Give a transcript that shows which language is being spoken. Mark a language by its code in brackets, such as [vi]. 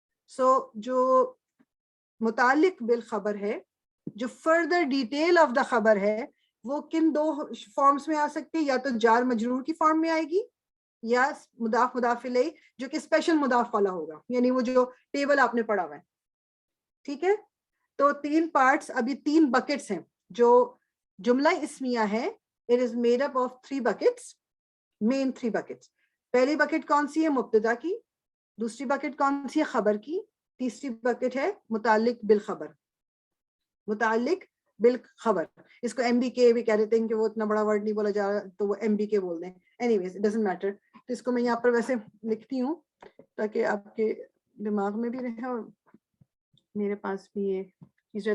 [ur] سو جو متعلق بالخبر ہے, جو [en] further detail of the [ur] خبر ہے, وہ کن دو فارمز میں آ سکتی ہے, یا تو جار مجرور کی فارم میں آئے گی یا مضاف مضاف الیہ جو کہ اسپیشل مضاف والا ہوگا, یعنی وہ جو ٹیبل آپ نے پڑھا ہوا ہے. ٹھیک ہے, تو 3 پارٹس, اب یہ 3 بکٹس ہیں. جو جملہ اسمیہ ہے [en] it is made up of 3 buckets, main 3 buckets. [ur] پہلی بکٹ کون سی ہے؟ مبتدا کی. دوسری بکٹ کون سی ہے؟ خبر کی. تیسری بکٹ ہے متعلق بالخبر. متعلق بالخبر, اس کو ایم بی کے بھی کہہ دیتے ہیں کہ وہ اتنا بڑا ورڈ نہیں بولا جا رہا تو وہ ایم بی کے بول دیں. [en] Anyways it doesn't matter. [ur] تو اس کو میں یہاں پر ویسے لکھتی ہوں تاکہ آپ کے دماغ میں بھی رہے اور میرے پاس بھی یہ چیز ہے.